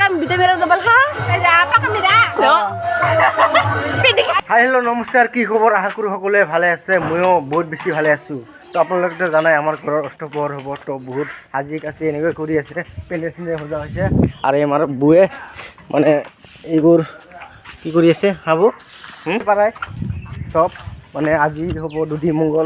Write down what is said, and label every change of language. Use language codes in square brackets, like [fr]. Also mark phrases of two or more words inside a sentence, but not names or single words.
[en] Pwede meron sa balha? Kaya apa kami na? No? Pwede ka. Hi hello' [as] নমস্কাৰ, কি খবৰ? আশা কৰোঁ সকলোৱে ভালে আছে। ময়ো বহুত বেছি ভালে আছোঁ। তো আপোনালোকেতো জানাই আমাৰ ঘৰৰ অষ্টপহৰ হ'ব, তো বহুত সাজি কাচি এনেকৈ কৰি আছে, পেণ্ডেল চেণ্ডেল সজা হৈছে। আৰু আমাৰ বৌয়ে মানে এইবোৰ কি কৰি আছে খাব পাৰাই চব মানে আজি হ'ব দুধি মংগল।